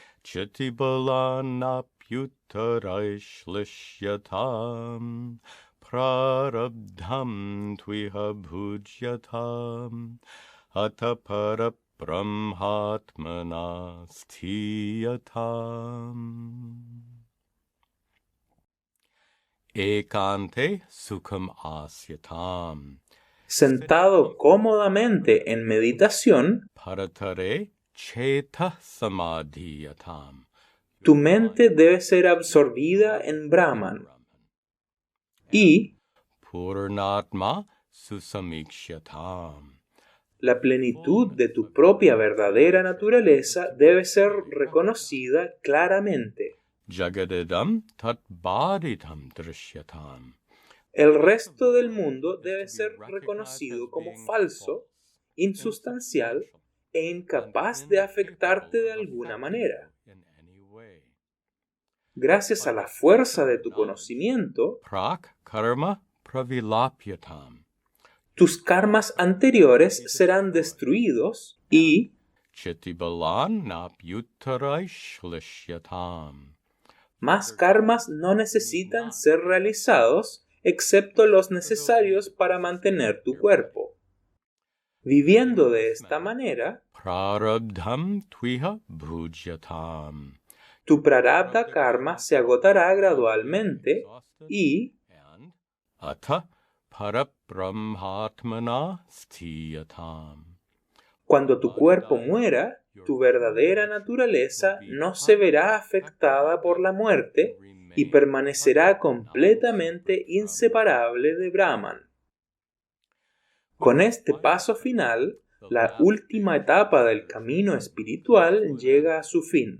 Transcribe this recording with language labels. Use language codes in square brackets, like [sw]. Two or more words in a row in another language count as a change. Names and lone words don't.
[sa] chitibalanapyuttaraishlisyatam prarabdham tviha bhujyatam atapara brahmatmana sthiyatam. Ekante sukham asyatam. [es] Sentado cómodamente en meditación, [sa] Paratare cheta samadhiyatam. [es] tu mente debe ser absorbida en Brahman y [sa] Purnatma susamikshatam. [es] la plenitud de tu propia verdadera naturaleza debe ser reconocida claramente. [sa] Jagadidam tatbaditam drishyatam. [es] El resto del mundo debe ser reconocido como falso, insustancial e incapaz de afectarte de alguna manera. Gracias a la fuerza de tu conocimiento, [sa] Prak karma pravilapyatam. [es] tus karmas anteriores serán destruidos y [sa] Chitibalan napyuttaraishlisyatam. [es] más karmas no necesitan ser realizados excepto los necesarios para mantener tu cuerpo. Viviendo de esta manera, [sa] Prarabdham tviha bhujyatam. [es] tu [sa] prarabdha karma [es] se agotará gradualmente y [sa] Atha parabrahmatmana sthiyatam. [es] cuando tu cuerpo muera, tu verdadera naturaleza no se verá afectada por la muerte y permanecerá completamente inseparable de Brahman. Con este paso final, la última etapa del camino espiritual llega a su fin.